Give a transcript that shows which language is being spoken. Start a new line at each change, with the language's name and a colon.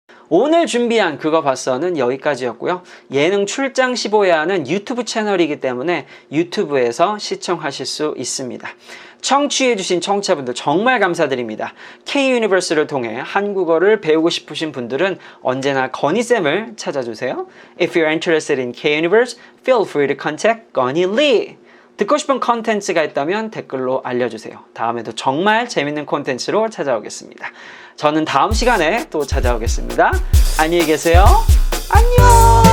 Korean: 오늘 준비한 그거 봤어는 여기까지였고요. 예능 출장 15야는 유튜브 채널이기 때문에 유튜브에서 시청하실 수 있습니다. 청취해주신 청취자분들 정말 감사드립니다. K-유니버스를 통해 한국어를 배우고 싶으신 분들은 언제나 건희쌤을 찾아주세요.
English: If you're interested in K-Universe, feel free to contact 건희 Lee.
Korean: 듣고 싶은 콘텐츠가 있다면 댓글로 알려주세요. 다음에도 정말 재밌는 콘텐츠로 찾아오겠습니다. 저는 다음 시간에 또 찾아오겠습니다. 안녕히 계세요. 안녕!